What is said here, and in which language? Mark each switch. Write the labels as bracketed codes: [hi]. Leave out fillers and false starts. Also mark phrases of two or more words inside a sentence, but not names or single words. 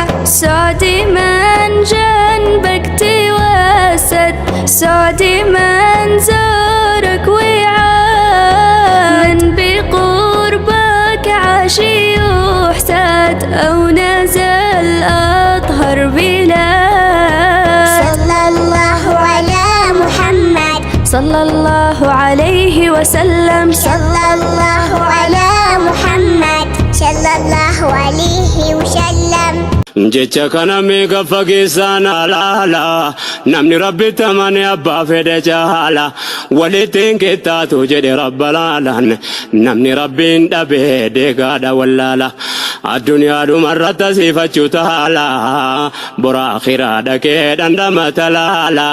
[ar] سعد من جنبك توسد، سعد من زارك وعاد، من بقربك عاش يحسد، أو نزل أطهر بلاد. صلى الله على محمد صلى الله عليه وسلم. صلى الله على محمد صلى الله عليه وسلم. [om] jecha kana meeqa fageessaan alaala, namni rabbi tamane abbaa fedhe jaala, walittiin qixxaatu jedhe rabba laalaan, namni rabbiin dhabe deegaadha wallaala. Addunyaadhuma irratti asiifachuu taala, bora akhiraa dhaqee dhandhamata laala.